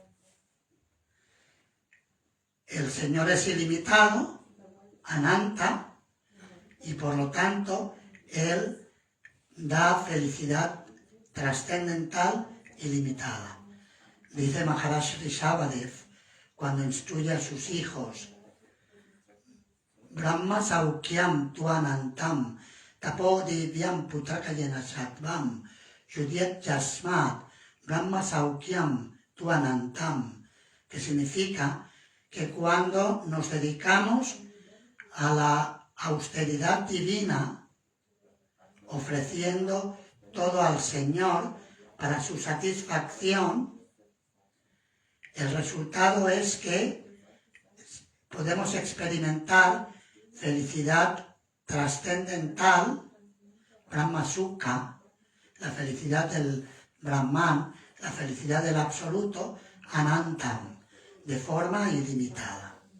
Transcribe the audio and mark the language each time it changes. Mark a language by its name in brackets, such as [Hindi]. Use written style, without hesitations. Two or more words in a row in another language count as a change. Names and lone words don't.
[Spanish] El Señor es ilimitado, Ananta, y por lo tanto Él da felicidad trascendental ilimitada. Dice Maharaj Rishabhadev cuando instruye a sus hijos: [Sanskrit] Brahma Saukyam Tuanantam Tapo Divyam Putrakayena Sattvam Yudyat Yasmat Brahma Saukyam Tuanantam, [Spanish] que significa que cuando nos dedicamos a la austeridad divina, ofreciendo todo al Señor para su satisfacción, el resultado es que podemos experimentar felicidad trascendental, [Sanskrit] Brahma Sukha, [Spanish] la felicidad del Brahman, la felicidad del absoluto, Anantam, de forma ilimitada.